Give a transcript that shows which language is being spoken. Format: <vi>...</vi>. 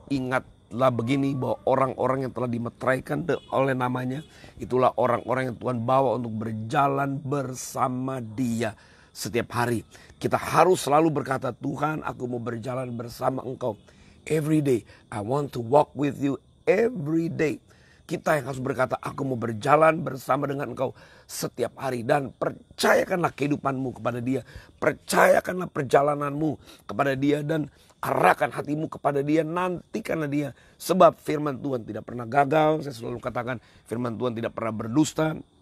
<id>Ingatlah begini bahwa orang-orang yang telah dimeteraikan oleh namanya, itulah orang-orang yang Tuhan bawa untuk berjalan bersama Dia setiap hari. Kita harus selalu berkata, Tuhan, aku mau berjalan bersama Engkau</id> <en>every day. I want to walk with you every day.</en> <id>Kita yang harus berkata, aku mau berjalan bersama dengan Engkau setiap hari. Dan percayakanlah kehidupanmu kepada Dia. Percayakanlah perjalananmu kepada Dia. Dan arahkan hatimu kepada Dia. Nantikanlah Dia. Sebab firman Tuhan tidak pernah gagal. Saya selalu katakan firman Tuhan tidak pernah berdusta.</id>